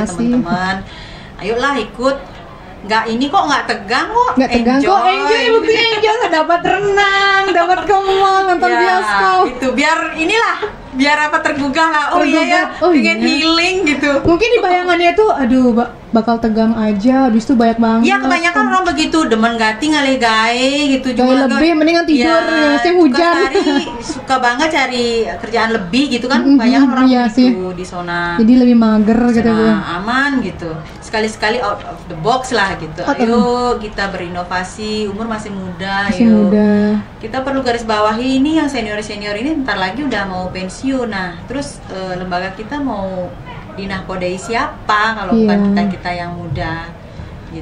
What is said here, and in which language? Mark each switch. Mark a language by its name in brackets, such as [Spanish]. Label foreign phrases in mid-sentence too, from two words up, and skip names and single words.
[Indonesian] teman-teman. Ayolah ikut. Nggak tegang kok. Nggak tegang kok, enjoy buktinya enjoy. Dapat renang, dapat ke mall, nonton bioskop. Itu biar tergugah lah. Oh iya ya, pengen healing gitu. Mungkin di bayangannya tuh, aduh bakal tegang aja, habis itu banyak banget. Iya, kebanyakan orang begitu, [Javanese] demen gati ngalih gawe gitu juga. [Indonesian] Lebih mendingan tidur ya, musim hujan. Suka banget cari kerjaan lebih gitu kan. Banyak orang begitu di zona. Jadi lebih mager gitu Bu. Aman gitu. Sekali-sekali [English] out of the box [Indonesian] lah gitu. Ayo kita berinovasi, umur masih muda. Kita perlu garis bawahi ini yang senior-senior ini bentar lagi udah mau pensiun. Nah, terus lembaga kita mau dinahkodai siapa kalau bukan kita yang muda gitu.